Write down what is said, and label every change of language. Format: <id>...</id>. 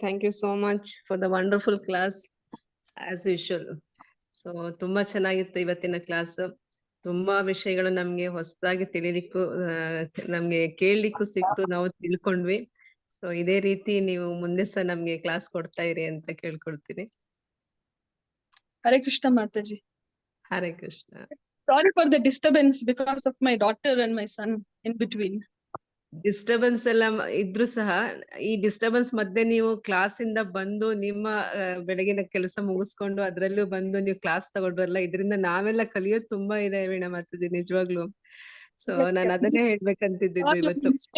<en>Thank you so much for the wonderful class as usual.</en> <kn>So ತುಂಬಾ ಚೆನ್ನಾಗಿತ್ತು ಇವತ್ತಿನ class. ತುಂಬಾ ವಿಷಯಗಳು ನಮ್ಗೆ ಹೊಸದಾಗಿ ತಿಳಿಲಿಕ್ಕೂ ನಮ್ಗೆ ಕೇಳಲಿಕ್ಕೂ ಸಿಕ್ತು, ನಾವು ತಿಳ್ಕೊಂಡ್ವಿ. ಸೊ ಇದೇ ರೀತಿ ನೀವು ಮುಂದೆ ಸಹ ನಮ್ಗೆ ಕ್ಲಾಸ್ ಕೊಡ್ತಾ ಇರಿ ಅಂತ ಕೇಳ್ಕೊಳ್ತೀನಿ. Hare Krishna Mataji. Hare Krishna.</kn> <en>Sorry for the disturbance because of my daughter and my son in between.</en> <kn>Disturbance ಎಲ್ಲ ಇದ್ರು ಸಹ ಈ ಡಿಸ್ಟರ್ಬೆನ್ಸ್ ಮಧ್ಯೆ ನೀವು ಕ್ಲಾಸ್ ಇಂದ ಬಂದು ನಿಮ್ಮ ಬೆಳಗಿನ ಕೆಲಸ ಮುಗಿಸ್ಕೊಂಡು ಅದ್ರಲ್ಲೂ ಬಂದು ನೀವು ಕ್ಲಾಸ್ ತಗೊಂಡ್ರಲ್ಲ, ಇದರಿಂದ ನಾವೆಲ್ಲ ಕಲಿಯೋದು ತುಂಬಾ ಇದೆ ವೀಣಾ ಮಾತಾಜಿ, ನಿಜವಾಗ್ಲು. ಸೊ ನಾನು ಅದನ್ನೇ ಹೇಳ್ಬೇಕಂತಿದ್ದಿದ್ದು ಇವತ್ತು.</kn>